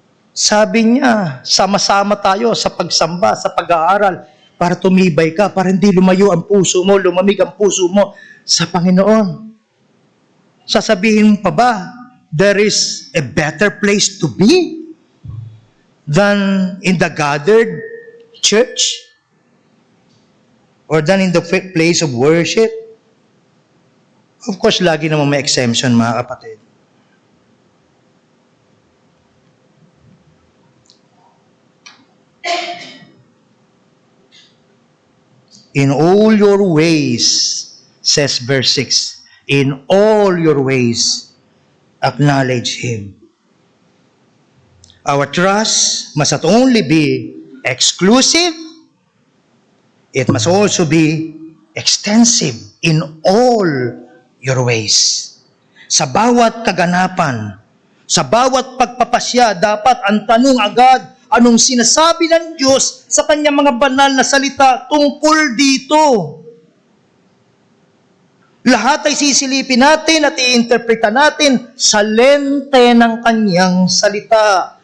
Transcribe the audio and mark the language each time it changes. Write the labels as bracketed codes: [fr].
[tl] Sabi niya, sama-sama tayo sa pagsamba, sa pag-aaral, para tumibay ka, para hindi lumayo ang puso mo, lumamig ang puso mo sa Panginoon. Sasabihin mo pa ba [en] there is a better place to be than in the gathered church? Or than in the place of worship? Of course, [tl] lagi naman may exemption, mga kapatid. [en] In all your ways, says verse 6, in all your ways, acknowledge Him. Our trust must not only be exclusive, it must also be extensive in all your ways. [tl] Sa bawat kaganapan, sa bawat pagpapasya, dapat ang tanong agad, anong sinasabi ng Diyos sa kanyang mga banal na salita tungkol dito? Lahat ay sisilipin natin at iinterpreta natin sa lente ng kanyang salita.